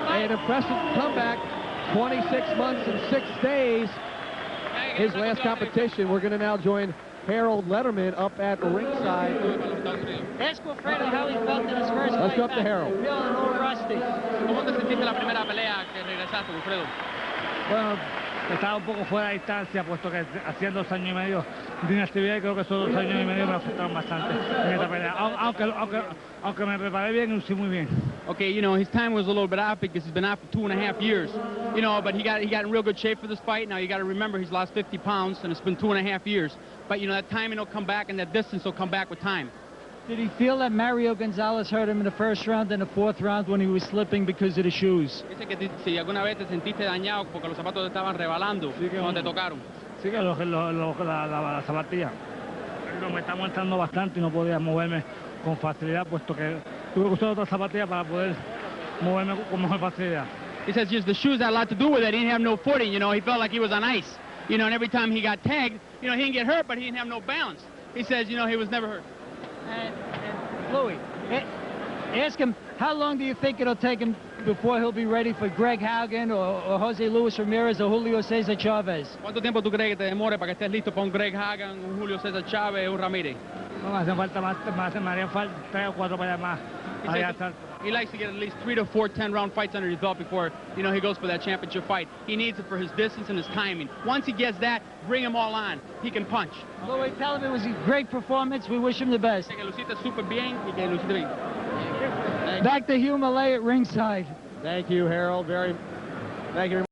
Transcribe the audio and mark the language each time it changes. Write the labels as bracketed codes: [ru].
[en] An impressive comeback. 26 months and 6 days. His last competition. We're going to now join Harold Letterman up at ringside. Ask Wilfredo how he felt in his first fight. Let's go up to Harold. Feeling a little rusty. [es] ¿Cómo te sentiste la primera pelea que regresaste, Wilfredo? Bueno, estaba un poco fuera de distancia, puesto que hacía 2 años y medio de inactividad, y creo que esos 2 años y medio me afectaron bastante en esta pelea. Aunque me preparé bien y lucí muy bien. [en] Okay, you know, his time was a little bit off because he's been out for 2.5 years. You know, but he got in real good shape for this fight. Now you got to remember he's lost 50 pounds and it's been 2.5 years. But you know, that timing will come back and that distance will come back with time. Did he feel that Mario Gonzalez hurt him in the 1st round and the 4th round when he was slipping because of the shoes? [es] Dice que si alguna vez te sentiste dañado porque los zapatos te estaban rebalando cuando te tocaron. Sí, que la zapatilla. Me está aguantando bastante y no podía moverme con facilidad, puesto que tuve que usar otra zapatilla para poder moverme con mejor facilidad. [en] He says just the shoes had a lot to do with it. He didn't have no footing, you know. He felt like he was on ice. You know, and every time he got tagged, you know, he didn't get hurt, but he didn't have no balance. He says, you know, he was never hurt. And Louis, ask him, how long do you think it'll take him before he'll be ready for Greg Haugen or Jose Luis Ramirez or Julio Cesar Chavez? [es] ¿Cuánto tiempo tú crees que te demore para que estés listo para un Greg Haugen, un Julio Cesar Chavez, un Ramírez? No, me hacen falta más, me harían falta 3 o 4 para más. [en] He likes to get at least 3 to 4 10-round fights under his belt before, you know, he goes for that championship fight. He needs it for his distance and his timing. Once he gets that, bring him all on. He can punch. Louis, tell him it was a great performance. We wish him the best. [es] Que luciste súper bien y que luciste bien. [en] Back to Hugh Malay at ringside. Thank you, Harold. Thank you.